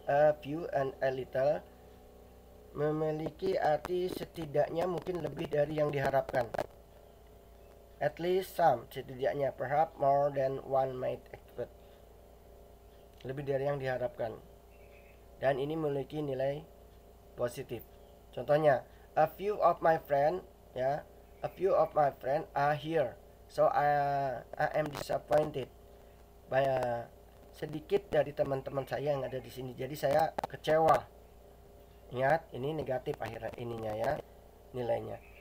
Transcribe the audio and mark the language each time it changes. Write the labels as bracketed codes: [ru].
[id] A few and a little memiliki arti setidaknya, mungkin lebih dari yang diharapkan. [en] At least some, setidaknya. Perhaps more than one might expect, [id] lebih dari yang diharapkan. Dan ini memiliki nilai positif. [en] Contohnya, a few of my friend, ya, a few of my friend are here, so I am disappointed. [id] Sedikit dari teman-teman saya yang ada di sini, jadi saya kecewa. Ingat, ini negatif akhirnya ininya, ya, nilainya.